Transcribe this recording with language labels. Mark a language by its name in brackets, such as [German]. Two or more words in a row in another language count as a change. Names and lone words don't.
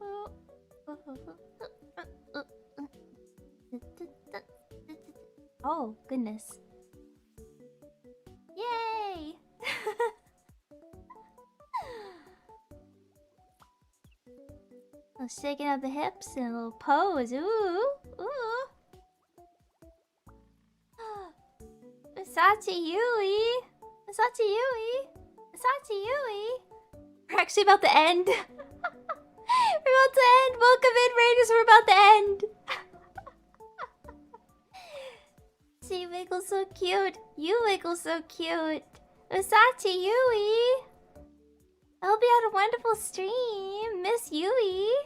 [English] Oh goodness. Yay! A little shaking of the hips and a little pose. Ooh, ooh. Masachi Yui. Masachi Yui. Masachi Yui. We're actually about to end. We're about to end. Welcome in, Raiders. We're about to end. She wiggles so cute. You wiggle so cute. Masachi Yui. I hope you had a wonderful stream, Miss Yui.